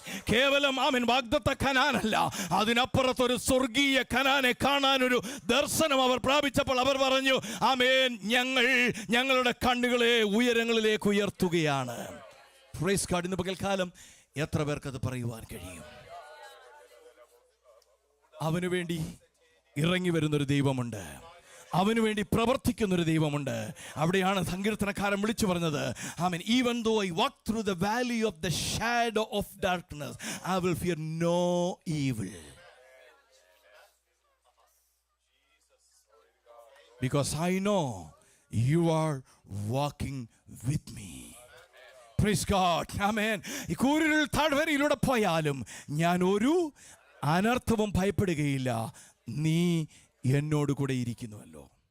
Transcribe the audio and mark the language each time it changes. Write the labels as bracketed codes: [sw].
[ml] കേവലം ആമേൻ വാഗ്ദത്ത കനാനല്ല, അതിനപ്പുറത്തൊരു സ്വർഗീയ കനാനെ കാണാനൊരു ദർശനം അവർ പ്രാപിച്ചപ്പോൾ അവർ പറഞ്ഞു, ആമേൻ, ഞങ്ങളുടെ കണ്ണുകളെ ഉയരങ്ങളിലേക്ക് ഉയർത്തുകയാണ്. Praise God. ഇന്ന് പകൽക്കാലം എത്ര പേർക്കത് പറയുവാൻ കഴിയും? അവനു വേണ്ടി ഇറങ്ങി വരുന്നൊരു ദൈവമുണ്ട്, അവനു വേണ്ടി പ്രവർത്തിക്കുന്നൊരു ദൈവമുണ്ട്. അവിടെയാണ് സങ്കീർത്തനക്കാരൻ വിളിച്ചു പറഞ്ഞത്, ആമേൻ, [en] even though I walk through the valley of the shadow of darkness, I will fear no evil, because I know you are walking with me. Praise God. Amen. [ml] ഈ കൂരിരുൾ താഴ്വരയിലൂടെ പോയാലും ഞാൻ ഒരു അനർത്ഥവും ഭയപ്പെടുകയില്ല, നീ എന്നോട് കൂടെ ഇരിക്കുന്നുവല്ലോ.